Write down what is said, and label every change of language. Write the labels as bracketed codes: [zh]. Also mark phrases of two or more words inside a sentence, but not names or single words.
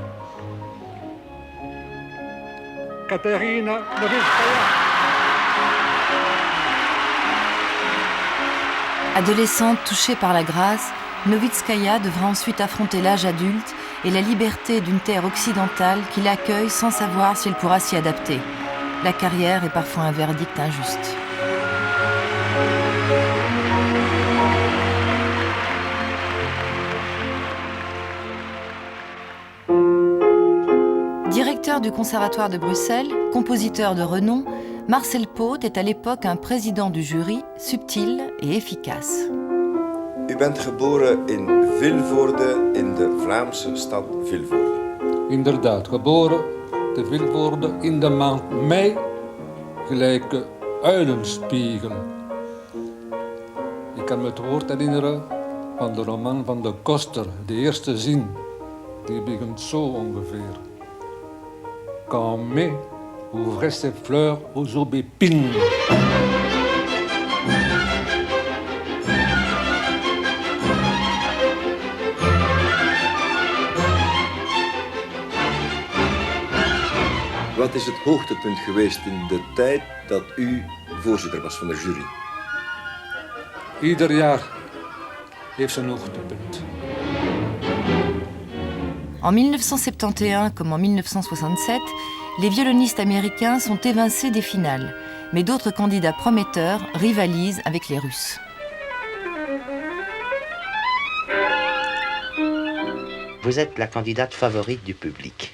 [fr] Katerina Noviskaya. Adolescente touchée par la grâce, Noviskaya devra ensuite affronter l'âge adulte et la liberté d'une terre occidentale qui l'accueille sans savoir si elle pourra s'y adapter. La carrière est parfois un verdict injuste. Directeur du Conservatoire de Bruxelles, compositeur de renom, Marcel Poot est à l'époque un président du jury, subtil et efficace. [nl] U bent geboren in Vilvoorde, in de Vlaamse stad Vilvoorde. Inderdaad, geboren te Vilvoorde in de maand mei, gelijke uilenspiegen. Ik kan me het woord herinneren van de roman van de Koster, de eerste zin. Die begint zo ongeveer. [fr] Quand mai ouvrait ses fleurs aux aubépines. [nl] Wat is het hoogtepunt geweest in de tijd dat u voorzitter was van de jury? Ieder jaar heeft zijn hoogtepunt. [fr] En 1971 comme en 1967, les violonistes américains sont évincés des finales, mais d'autres candidats prometteurs rivalisent avec les Russes. Vous êtes la candidate favorite du public.